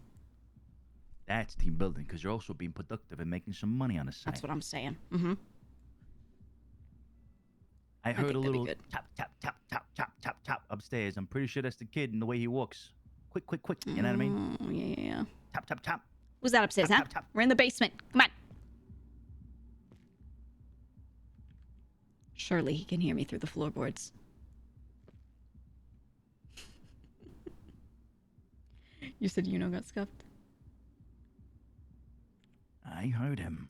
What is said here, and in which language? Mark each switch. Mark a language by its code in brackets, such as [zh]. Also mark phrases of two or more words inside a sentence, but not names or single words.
[en] That's team building, because you're also being productive and making some money on the side. That's what I'm saying. Mm-hmm. I heard a little tap, tap, tap, tap, tap, tap, tap upstairs. I'm pretty sure that's the kid and the way he walks. Quick, quick, quick. You know what I mean? Yeah. Tap, tap, tap. Who's that upstairs, tap, huh? Tap, tap. We're in the basement. Come on. Surely he can hear me through the floorboards. You said got scuffed? I heard him.